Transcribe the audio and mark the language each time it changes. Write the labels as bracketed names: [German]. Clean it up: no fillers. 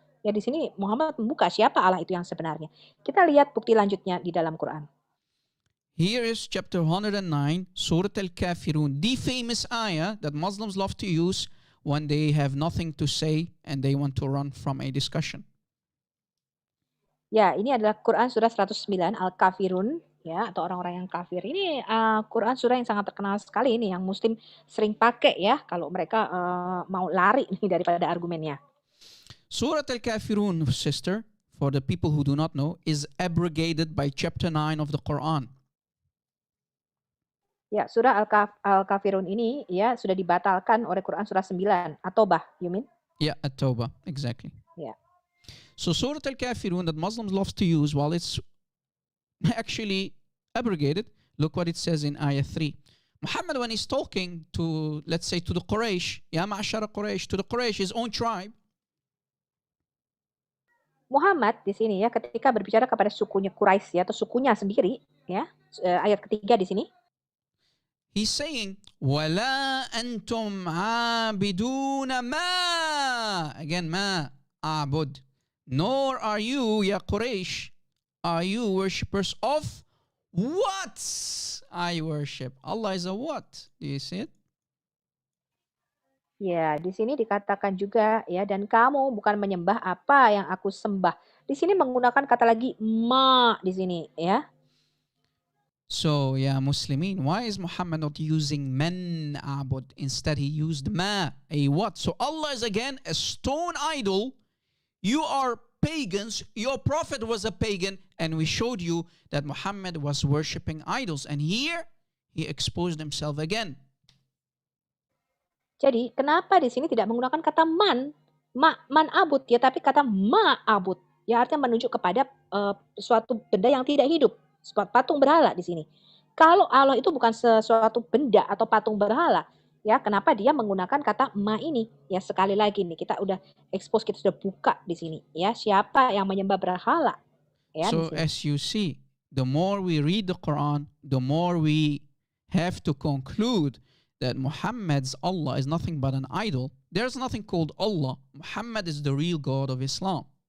[Indonesian] Ya di sini Muhammad membuka siapa Allah itu yang sebenarnya. Kita lihat bukti lanjutnya di dalam Quran. [English] Here is chapter 109, Surah Al-Kafirun, the famous ayah that Muslims love to use when they have nothing to say and they want to run from a discussion. [Indonesian] Ya, ini adalah Quran surah 109 Al-Kafirun ya atau orang-orang yang kafir. Ini Quran surah yang sangat terkenal sekali ini yang muslim sering pakai ya kalau mereka mau lari nih daripada argumennya. [English] Surah Al-Kafirun, sister, for the people who do not know, is abrogated by chapter 9 of the Quran. [Indonesian] Ya, surah Al-Kafirun ini ya sudah dibatalkan oleh Quran surah 9 atau [English] you mean? Yeah, At-Tawbah, exactly. [Indonesian] Ya. [English] So Surah Al-Kafirun that Muslims love to use while it's actually abrogated, look what it says in ayah 3. Muhammad, when he's talking to, let's say, to the Quraysh, [Arabic] Ya Ma'ashara Quraysh, [English] to the Quraysh, his own tribe, [Indonesian] Muhammad di sini ya ketika berbicara kepada sukunya Quraisy ya atau sukunya sendiri ya ayat ketiga di sini [English] he's saying [Arabic] wala antum abiduna ma, [English] again ma abud, nor are you ya Quraysh, are you worshippers of what I worship. Allah is a what? Do you see it? [Indonesian] Ya, di sini dikatakan juga ya dan kamu bukan menyembah apa yang aku sembah. Di sini menggunakan kata lagi ma di sini ya. [English] So, yeah, Muslimin, why is Muhammad not using man abud? Instead, he used ma, a what? So Allah is again a stone idol. You are pagans. Your prophet was a pagan. And we showed you that Muhammad was worshipping idols. And here, he exposed himself again. [Indonesian] Jadi kenapa di sini tidak menggunakan kata man abud ya, tapi kata ma abud. Ya artinya menunjuk kepada suatu benda yang tidak hidup, sebuah patung berhala di sini. Kalau Allah itu bukan sesuatu benda atau patung berhala, ya kenapa dia menggunakan kata ma ini? Ya sekali lagi nih kita udah expose, kita sudah buka di sini. Ya siapa yang menyembah berhala? Ya, [English] so as you see, the more we read the Quran, the more we have to conclude that Muhammad's Allah is nothing but an idol. There's nothing called Allah. Muhammad is the real God of Islam.